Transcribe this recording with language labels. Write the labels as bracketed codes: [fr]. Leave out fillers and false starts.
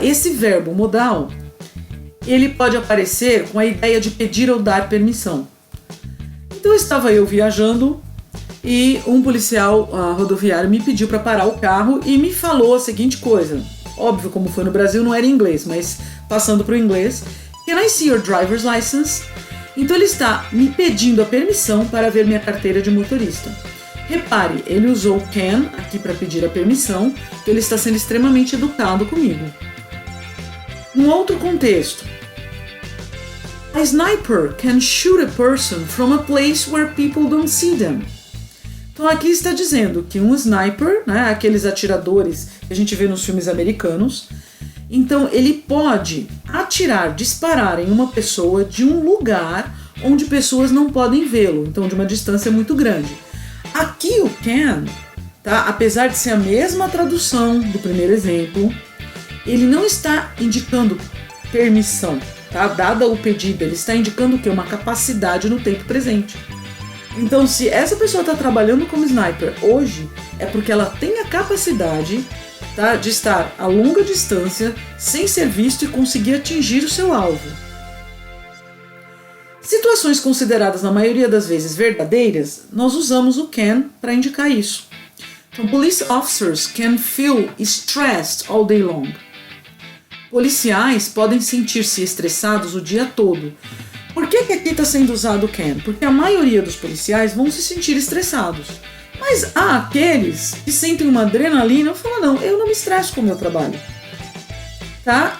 [pt] Esse verbo modal, ele pode aparecer com a ideia de pedir ou dar permissão. Então estava eu viajando e um policial rodoviário me pediu para parar o carro e me falou a seguinte coisa. Óbvio, como foi no Brasil, não era em inglês, mas passando para o inglês. [en] Can I see your driver's license? [pt] Então ele está me pedindo a permissão para ver minha carteira de motorista. Repare, ele usou can aqui para pedir a permissão, então ele está sendo extremamente educado comigo. Num outro contexto, [en] a sniper can shoot a person from a place where people don't see them. [pt] Então aqui está dizendo que um sniper, né, aqueles atiradores que a gente vê nos filmes americanos, então ele pode atirar, disparar em uma pessoa de um lugar onde pessoas não podem vê-lo, então de uma distância muito grande. Aqui o can, tá, apesar de ser a mesma tradução do primeiro exemplo, ele não está indicando permissão. Tá? Dada o pedido, ele está indicando o quê? Uma capacidade no tempo presente. Então, se essa pessoa está trabalhando como sniper hoje, é porque ela tem a capacidade, tá, de estar a longa distância, sem ser visto e conseguir atingir o seu alvo. Situações consideradas na maioria das vezes verdadeiras, nós usamos o can para indicar isso. Então, [en] police officers can feel stressed all day long. [pt] Policiais podem sentir-se estressados o dia todo. Por que aqui está sendo usado o can? Porque a maioria dos policiais vão se sentir estressados. Mas há aqueles que sentem uma adrenalina e falam, não, eu não me estresso com o meu trabalho. Tá?